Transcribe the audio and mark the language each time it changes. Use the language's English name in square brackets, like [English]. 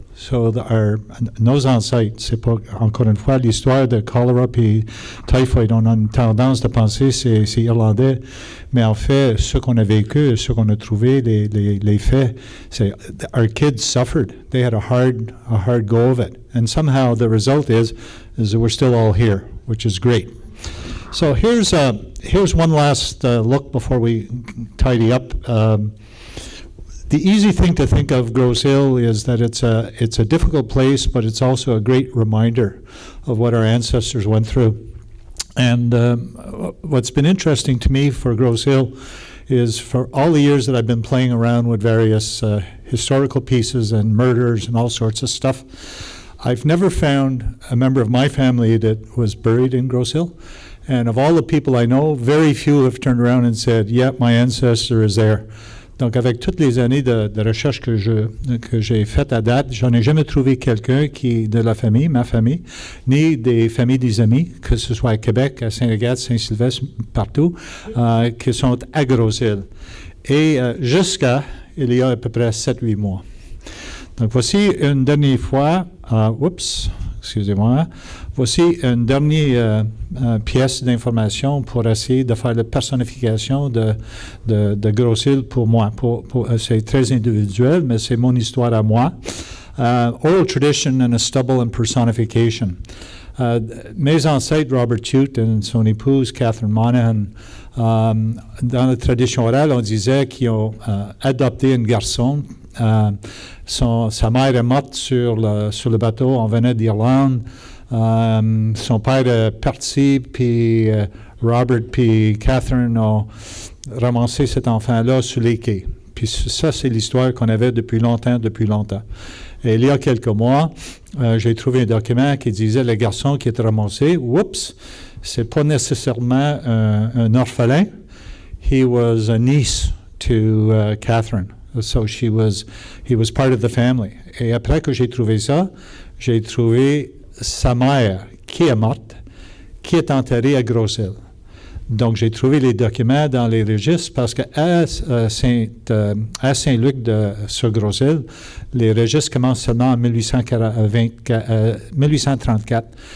[French] So nos ancêtres, c'est pas, encore une fois, l'histoire de choléra et typhoid, on a une tendance de penser c'est irlandais, mais en fait, ce qu'on a vécu, ce qu'on a trouvé, les faits, c'est [English] our kids suffered. They had a hard go of it. And somehow the result is that we're still all here, which is great. So here's one last look before we tidy up. The easy thing to think of Grosse Ile is that it's a difficult place, but it's also a great reminder of what our ancestors went through. And what's been interesting to me for Grosse Ile is for all the years that I've been playing around with various historical pieces and murders and all sorts of stuff, I've never found a member of my family that was buried in Grosse Ile. And of all the people I know, very few have turned around and said, yeah, my ancestor is there. [French] Donc, avec toutes les années de recherche que j'ai faites à date, j'en ai jamais trouvé quelqu'un qui de la famille, ma famille, ni des familles des amis, que ce soit à Québec, à Saint-Agathe, Saint-Sylvestre, partout, qui sont à Grosse Ile. Et jusqu'à, il y a à peu près 7-8 mois. Donc, voici une dernière fois, excusez-moi, voici une dernière pièce d'information pour essayer de faire la personnification de Grosse Ile pour moi. C'est très individuel, mais c'est mon histoire à moi. [English] Oral tradition and a stubble and personification. [French] Mes ancêtres, Robert Chute et son épouse, Catherine Monahan, dans la tradition orale, on disait qu'ils ont adopté un garçon. Sa mère est morte sur le bateau, on venait d'Irlande. Son père est parti, puis Robert puis Catherine ont ramassé cet enfant-là sur les quais. Puis ça, c'est l'histoire qu'on avait depuis longtemps. Et il y a quelques mois, j'ai trouvé un document qui disait le garçon qui était ramassé, c'est pas nécessairement un orphelin. [English] He was a niece to Catherine. So he was part of the family. [French] Et après que j'ai trouvé ça, j'ai trouvé sa mère qui est morte, qui est enterrée à Grosse Ile. Donc, j'ai trouvé les documents dans les registres parce qu'à Saint-Luc sur Grosse Ile, les registres commencent seulement en 1834.